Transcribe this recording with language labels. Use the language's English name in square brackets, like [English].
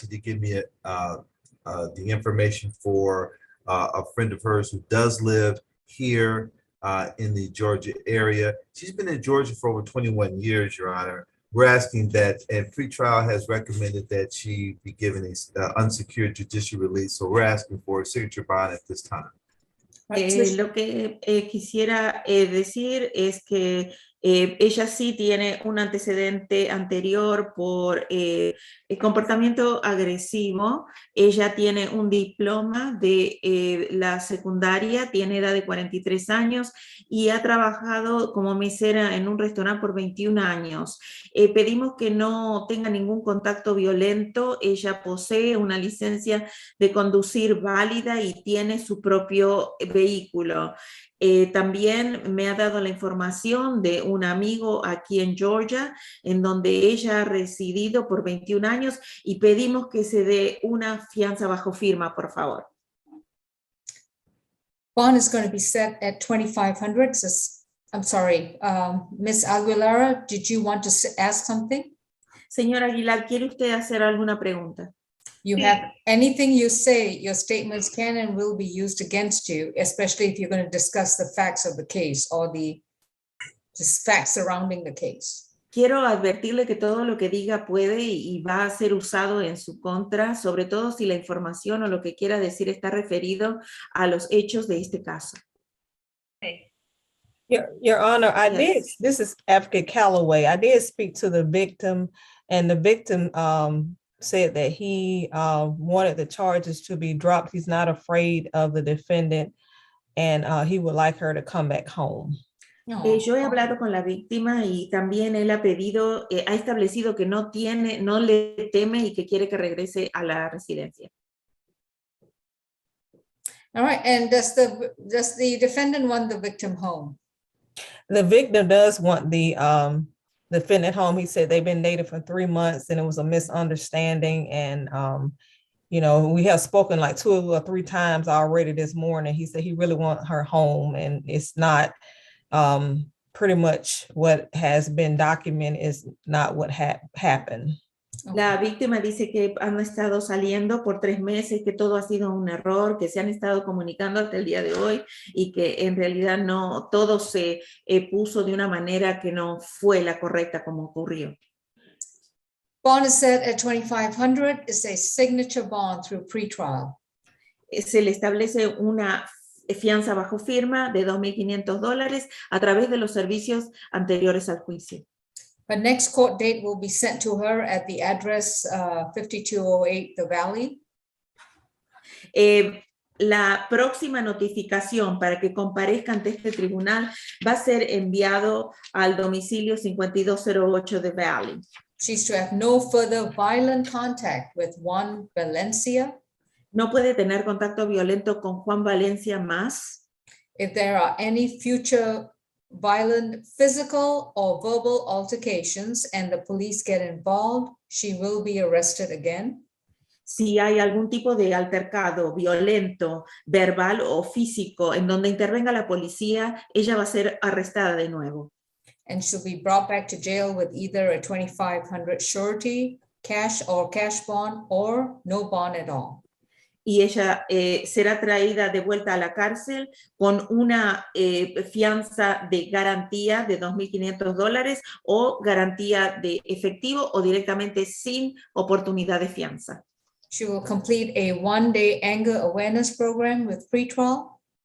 [English] She did give me the information for a friend of hers who does live here in the Georgia area. She's been in Georgia for over 21 years, Your Honor. We're asking that, and pretrial has recommended that she be given a unsecured judicial release. So we're asking for a signature bond at this time. [Spanish] Lo que quisiera decir es que ella sí tiene un antecedente anterior por comportamiento agresivo. Ella tiene un diploma de la secundaria, tiene edad de 43 años y ha trabajado como mesera en un restaurante por 21 años. Pedimos que no tenga ningún contacto violento. Ella posee una licencia de conducir válida y tiene su propio vehículo. También me ha dado la información de un amigo aquí en Georgia, en donde ella ha residido por 21 años y pedimos que se dé una fianza bajo firma, por favor. [English] Bond is going to be set at $2,500. I'm sorry, Ms. Aguilera, did you want to ask something? [Spanish] Señora Aguilar, ¿quiere usted hacer alguna pregunta? [English] You have anything you say, your statements can and will be used against you, especially if you're going to discuss the facts of the case or the facts surrounding the case. [Spanish] Quiero advertirle que todo lo que diga puede y va a ser usado en su contra, sobre todo si la información o lo que quiera decir está referido a los hechos de este caso. [English] Your Honor, this is Advocate Calloway. I did speak to the victim, and the victim said that he wanted the charges to be dropped. He's not afraid of the defendant, and he would like her to come back home. [Spanish] Yo he hablado con la víctima y también él ha pedido, ha establecido que no le teme y que quiere que regrese a la residencia. [English] All right, and does the defendant want the victim home? The victim does want the defendant home. He said they've been dating for 3 months and it was a misunderstanding. And, you know, we have spoken like 2 or 3 times already this morning. He said he really wants her home, and it's not pretty much what has been documented is not what happened. [Spanish] La víctima dice que han estado saliendo por 3 meses, que todo ha sido un error, que se han estado comunicando hasta el día de hoy y que en realidad no, todo se puso de una manera que no fue la correcta como ocurrió. [English] Bond is set at $2,500. It's a signature bond through pretrial. [Spanish] Se le establece una fianza bajo firma de $2,500 a través de los servicios anteriores al juicio. [English] But next court date will be sent to her at the address 5208 The Valley. [Spanish] La próxima notificación para que comparezca ante este tribunal va a ser enviado al domicilio 5208 The Valley. [English] She's to have no further violent contact with Juan Valencia. [Spanish] No puede tener contacto violento con Juan Valencia más. [English] If there are any future violent physical or verbal altercations and the police get involved, she will be arrested again. [Spanish] Si hay algún tipo de altercado violento, verbal o físico en donde intervenga la policía, ella va a ser arrestada de nuevo. [English] and she'll be brought back to jail with either a 2,500 surety, cash or cash bond, or no bond at all. [Spanish] Y ella será traída de vuelta a la cárcel con una fianza de garantía de $2,500 o garantía de efectivo o directamente sin oportunidad de fianza. [English] She will complete a one-day anger awareness program with pretrial.